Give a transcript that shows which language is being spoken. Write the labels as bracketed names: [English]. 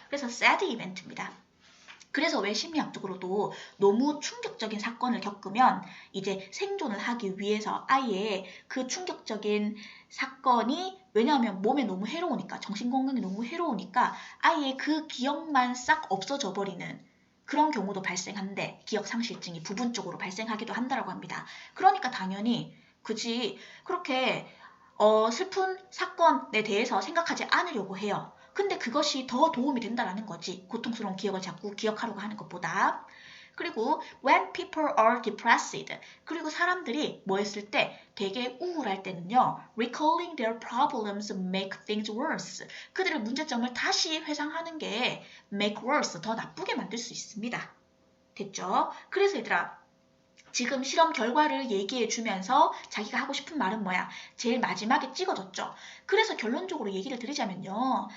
[Korean] 그래서 sad event입니다. 그래서 왜 심리학적으로도 너무 충격적인 사건을 겪으면 이제 생존을 하기 위해서 아예 그 충격적인 사건이 왜냐하면 몸에 너무 해로우니까 정신건강에 너무 해로우니까 아예 그 기억만 싹 없어져 버리는 그런 경우도 발생한데 기억상실증이 부분적으로 발생하기도 한다고 합니다. 그러니까 당연히 그지 그렇게 슬픈 사건에 대해서 생각하지 않으려고 해요. 근데 그것이 더 도움이 된다는 거지. 고통스러운 기억을 자꾸 기억하려고 하는 것보다. [English] 그리고 when people are depressed. [Korean] 그리고 사람들이 뭐 했을 때 되게 우울할 때는요. [English] recalling their problems make things worse. [Korean] 그들의 문제점을 다시 회상하는 게 [English] make worse. [Korean] 더 나쁘게 만들 수 있습니다. 됐죠? 그래서 얘들아. 지금 실험 결과를 얘기해 주면서 자기가 하고 싶은 말은 뭐야? 제일 마지막에 찍어줬죠. 그래서 결론적으로 얘기를 드리자면요.